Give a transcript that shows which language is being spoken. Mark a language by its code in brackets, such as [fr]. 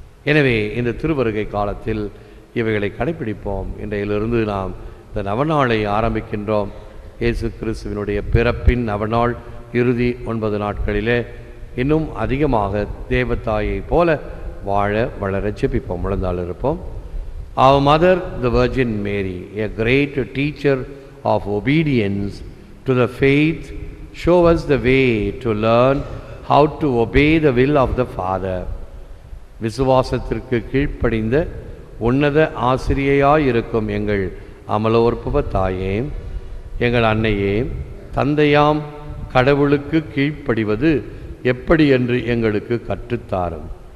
[ta] எனவே இந்த திருவருகை காலத்தில் இவைகளை கடைப்பிடிப்போம். இன்றையிலிருந்து நாம் இந்த நவநாளை ஆரம்பிக்கின்றோம். இயேசு கிறிஸ்துவினுடைய பிறப்பின் நவநாள் இறுதி 9 நாட்களிலே இன்னும் அதிகமாக தேவதாயை போல வாழ வளர ஜெபிப்போம். முழந்தாள் இருப்போம். [en] Our Mother, the Virgin Mary, a great teacher of obedience to the faith, show us the way to learn how to obey the will of the Father. [ta] விசுவாசத்திற்கு கீழ்ப்படிந்த உன்னத ஆசிரியையாயிருக்கும் எங்கள் அமலோற்பவ தாயே, எங்கள் அன்னையே, தந்தையாம் கடவுளுக்கு கீழ்ப்படிவது எப்படி என்று எங்களுக்கு கற்றுத்தாரும்.